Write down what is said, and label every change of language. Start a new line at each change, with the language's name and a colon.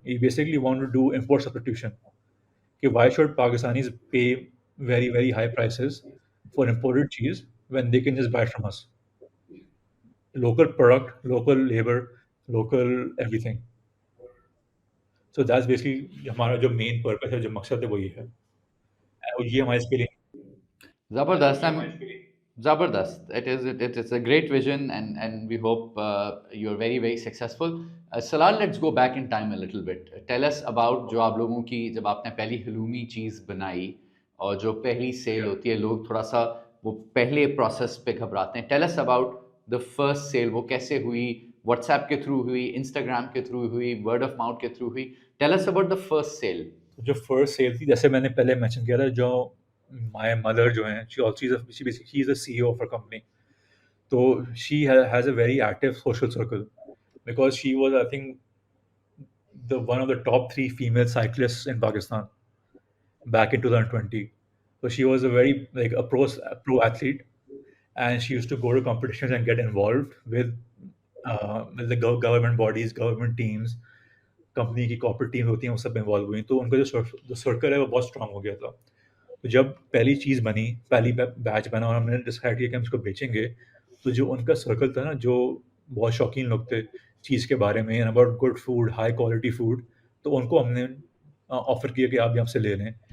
English: یہ basically want to do import substitution, کہ why should Pakistanis pay very very high prices for imported چیز when they can just buy from اس local product, local labour, local everything.
Urdu: So that's basically ہمارا جو main purpose ہے، جو مقصد ہے وہ یہ ہے، اور یہ ہمارے اس کے لیے. زبردست زبردست.
English: It is a great vision, and we hope you're very very successful. Salal, let's go back in time a little bit. Tell us about
Urdu: جو آپ لوگوں کی جب آپ نے پہلی حلومی چیز بنائی اور جو پہلی سیل ہوتی ہے، لوگ تھوڑا سا وہ پہلے پروسیس پہ گھبراتے ہیں.
English: Tell us about the first sale.
Urdu: وہ کیسے ہوئی؟ واٹس ایپ کے تھرو ہوئی، انسٹاگرام کے تھرو ہوئی، ورڈ آف ماؤتھ کے تھرو ہوئی؟
English: Tell us about the first sale.
Urdu: جو فرسٹ سیل تھی، جیسے میں نے پہلے مینشن کیا تھا، جو مائی مدر جو ہیں،
English: She is a C E O of a company.
Urdu: تو
English: She has a very active social circle because she was I think the one of the top 3 female cyclists in Pakistan back in 2020. So she was a very like a pro athlete, and she used to go to competitions and get involved with the government bodies, government teams,
Urdu: company کی corporate team ہوتی ہیں، وہ سب involve ہوئی. تو ان کا جو circle ہے وہ بہت اسٹرانگ ہو گیا تھا. تو جب پہلی چیز بنی، پہلی بیچ بنا اور ہم نے ڈسائڈ کیا کہ ہم اس کو بیچیں گے، تو جو ان کا سرکل تھا نا، جو بہت شوقین لوگ تھے چیز کے بارے میں، about good food, high quality food, تو ان کو ہم نے آفر کیا کہ آپ بھی ہم سے لے لیں.